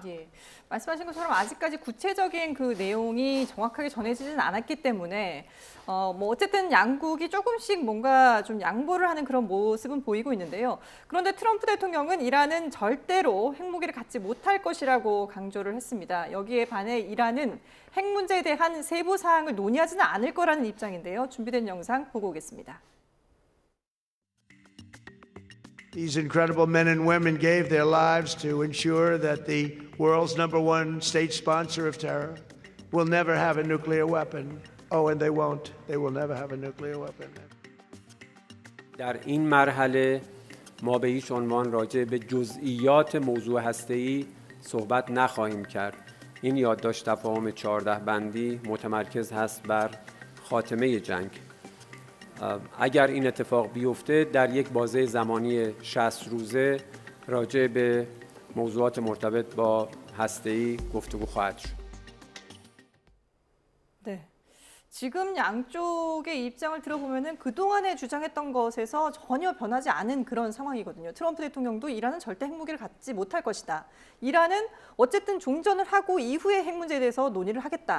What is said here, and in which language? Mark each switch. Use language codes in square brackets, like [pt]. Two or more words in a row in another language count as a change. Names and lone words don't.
[ko] 말씀하신 것처럼 아직까지 구체적인 그 내용이 정확하게 전해지지는 않았기 때문에 어쨌든 양국이 조금씩 뭔가 좀 양보를 하는 그런 모습은 보이고 있는데요. 그런데 트럼프 대통령은 이란은 절대로 핵무기를 갖지 못할 것이라고 강조를 했습니다. 여기에 반해 이란은 핵 문제에 대한 세부 사항을 논의하지는 않을 거라는 입장인데요. 준비된 영상 보고 오겠습니다. [en] These incredible men and women gave their lives to ensure that the world's #1 state sponsor of terror will never have a nuclear weapon. Oh, and they won't. They will never have a nuclear weapon. [fa] در این مرحله ما به هیچ عنوان راجع به جزئیات موضوع هسته‌ای صحبت نخواهیم کرد. این یادداشت تفاهم 14 بندی متمرکز هست بر خاتمه جنگ. اگر این اتفاق بیفته در یک بازه زمانی 60 روزه راجع به موضوعات مرتبط با هسته‌ای گفتگو خواهد شد. [ko] 네. 지금 양쪽의 입장을 들어보면은 그동안에 주장했던 것에서 전혀 변하지 않은 그런 상황이거든요. 트럼프 대통령도 이란은 절대 핵무기를 갖지 못할 것이다. 이란은 어쨌든 종전을 하고 이후에 핵 문제에 대해서 논의를 하겠다.